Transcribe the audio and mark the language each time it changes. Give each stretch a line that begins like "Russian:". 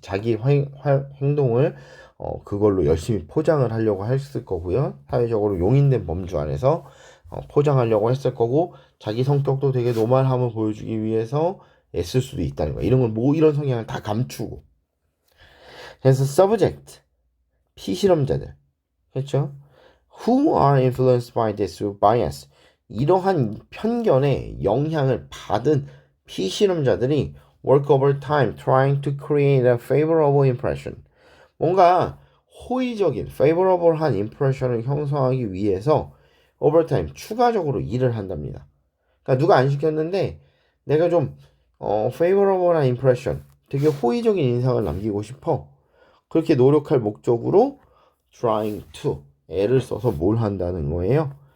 Korean: 자기 행동을 그걸로 열심히 포장을 하려고 했을 거고요. 사회적으로 용인된 범주 안에서 포장하려고 했을 거고, 자기 성격도 되게 노멀함을 보여주기 위해서 애쓸 수도 있다는 거야. 이런 걸 뭐 이런 성향을 다 감추고. 그래서 subject 피실험자들, 그렇죠?
English: Who are influenced by this bias?
Korean: 이러한 편견에 영향을 받은 피실험자들이
English: work overtime trying to create a favorable impression.
Korean: 뭔가 호의적인 favorable한 impression을 형성하기 위해서 overtime 추가적으로 일을 한답니다. 그러니까 누가 안 시켰는데 내가 좀 favorable한 impression, 되게 호의적인 인상을 남기고 싶어. 그렇게 노력할 목적으로 trying to 애를 써서 뭘 한다는 거예요?